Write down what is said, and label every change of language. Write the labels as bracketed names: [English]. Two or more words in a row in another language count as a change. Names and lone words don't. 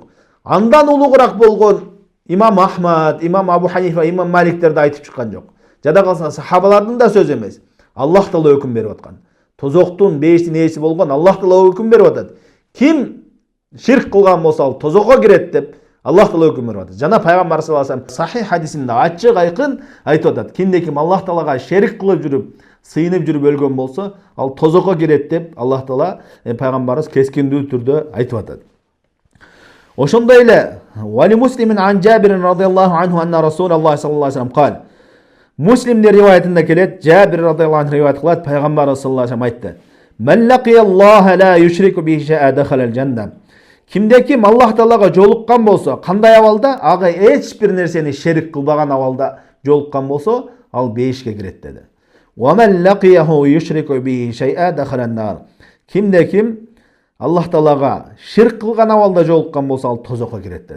[Kyrgyz] Андан улугураак болгон Имам Ахмад, Имам Абу Ханифа, Имам Маликтер да айтып чыккан жок. Жада калса сахабалардын да сөзү эмес. Аллах Таала өкүм берип аткан. Тозоктун бейиштин ээси болгон Аллах Таала өкүм берип атат. Ким ширк кылган болсо ал тозокко кирет деп Аллах Таала өкүм берип атат. Жана пайгамбар [Arabic] صلى الله عليه وسلم [Kyrgyz] сахих хадисинде ачык айкын айтып атат: "Кимде ким Аллах Таалага ширк кылып жүрүп, сыйынып жүрүп өлгөн болсо, ал тозокко кирет" деп Аллах Таала пайгамбарыбыз кескиндүү түрдө айтып атат. [Arabic] Ошондой эле ولمسلم عن جابر رضي الله عنه أن رسول الله صلى الله عليه وسلم قال. [Kyrgyz] Муслимдин риваятында келет, Жабир [Arabic] رضي الله عنه [Kyrgyz] риваят кылат, пайгамбарыбыз [Arabic] صلى الله عليه وسلم [Kyrgyz] айтты: [Arabic] "من لقي الله لا يشرك به شيئا دخل الجنة." [Kyrgyz] Кимде ким Аллах Таалага жолуккан болсо, кандай абалда? Ага эч бир нерсени шерик кылбаган абалда жолуккан болсо, ал бейишке кирет деди. [Arabic] "ومن لقيه يشرك به شيئا دخل النار." [Kyrgyz] Кимде ким Аллах Таалага ширк кылган абалда жолуккан болсо, ал тозокко кирет деди.